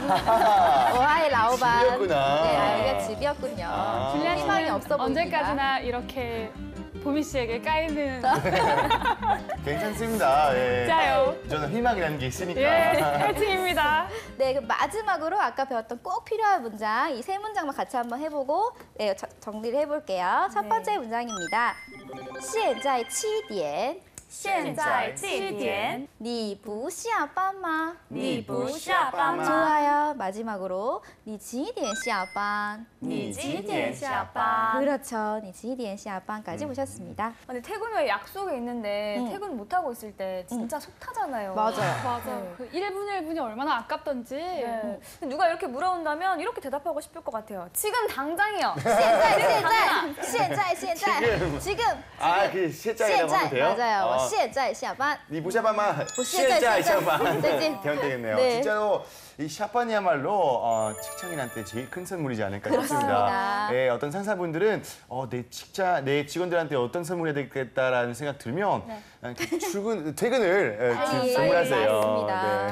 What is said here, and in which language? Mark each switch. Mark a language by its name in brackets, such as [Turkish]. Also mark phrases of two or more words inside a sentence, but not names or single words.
[Korean] 오하이 라오반. 집이었구나. 네, 알게 집이었군요. 아. 줄리아 희망이 씨는 없어 보입니다. 언제까지나 이렇게 보미 씨에게 까이는 괜찮습니다. 예. 짜요. 저는 희망이라는 게 있으니까. 예, 파이팅입니다. 네, 그럼 마지막으로 아까 배웠던 꼭 필요한 문장 이 세 문장만 같이 한번 해보고 네, 정리를 해볼게요. 첫 번째 문장입니다. [Chinese] 现在7点现在几点？你不下班吗? 你不下班吗？ [Korean] 좋아요. 마지막으로 [Chinese] 你几点下班? 你几点下班？ [Korean] 그렇죠. [Chinese] 你几点下班 [Korean] 까지 보셨습니다. 근데 퇴근 후에 약속이 있는데 퇴근 못 하고 있을 때 진짜 속 타잖아요. 맞아요. 맞아. 그 1분 1분이 얼마나 아깝던지. 네. 근데 누가 이렇게 물어온다면 이렇게 대답하고 싶을 것 같아요. 지금 당장이요. 现在 지금 아, 그 실장이라고 하면 돼요? 맞아요. [Chinese] 现在下班. 你不下班吗? 现在下班. [Korean] 되면 되겠네요. 네. 진짜로 이 샤판이야말로 직장인한테 제일 큰 선물이지 않을까 싶습니다. 그렇습니다. 예, 어떤 상사분들은 내 직원들한테 어떤 선물해야 되겠다라는 생각 들면 퇴근을 빨리 선물하세요. 맞습니다.